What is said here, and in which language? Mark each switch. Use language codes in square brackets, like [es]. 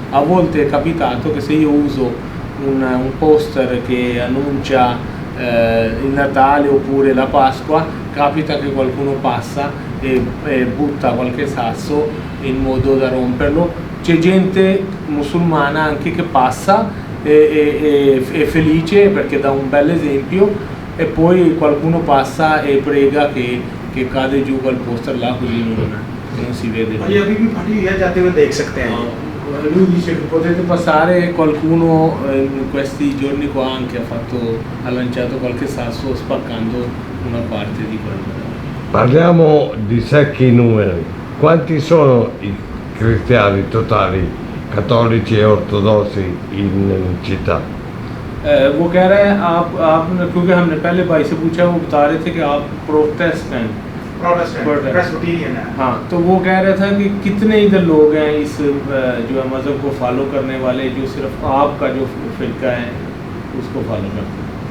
[it] A volte è capitato che se io uso un poster che annuncia il Natale oppure la Pasqua, capita che qualcuno passa e butta qualche sasso in modo da romperlo. C'è gente musulmana anche che passa è felice perché dà un bel esempio, e poi qualcuno passa e prega che cade giù quel poster là, così non si vede. [hi] ये अभी भी फटी हुई है, जाते हुए देख सकते हैं। [it] Lui dice che potete passare, qualcuno in questi giorni qua anche ha lanciato qualche sasso spaccando una parte di quello. Parliamo di secchi numeri. Quanti sono i cristiani totali, cattolici e ortodossi in città? [hi] वो कह रहा है आप क्योंकि हमने पहले भाई से पूछा, वो बता रहे थे कि आप प्रोटेस्टेंट प्रेस्बिटेरियन है। हाँ, तो वो कह रहा था कि कितने इधर लोग हैं इस जो है मज़हब को फॉलो करने वाले, जो सिर्फ आपका जो फिरका है उसको फॉलो करते हैं।